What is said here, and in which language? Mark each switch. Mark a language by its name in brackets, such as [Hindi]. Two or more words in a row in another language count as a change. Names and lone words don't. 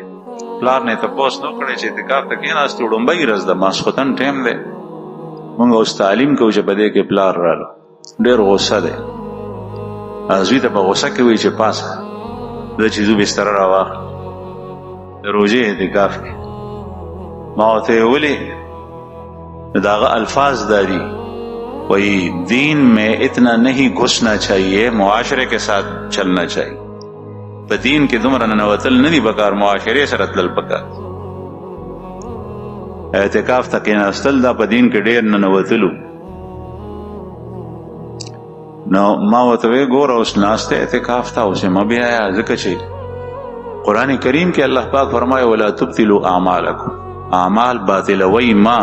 [Pashto] پلار نه یې تپوس نه کړی چې اعتکاف ته کښېناستې، وړومبۍ ورځ ده، ماسخوتن ټایم دی، مونږ اوس تعلیم کوو چې په دې کې پلار راغلو، ډېر غصه دی. زوی ته په غصه کې وایي چې پاسه زه چې ځو بستره راواخلو د روژې اعتکاف کې. ما ورته ویې ولې؟ د هغه الفاظ دا دي، [Urdu] وہی دین میں اتنا نہیں گھسنا چاہیے، معاشرے کے ساتھ چلنا چاہیے. [Pashto] په دین کې دومره ننوتل نه دي پکار، معاشرې سره تلل پکار. اعتکاف ته کېناستل دا په دین کې ډېر ننوتلو. نو ما ورته ویې ګوره اوس ناسته اعتکاف ته اوس یې مه بیایه، ځکه چې قرآن کریم کې الله پاک فرمایي [Arabic] ولا تبطلوا اعمالکم، [Pashto] اعمال باطلوئ ما.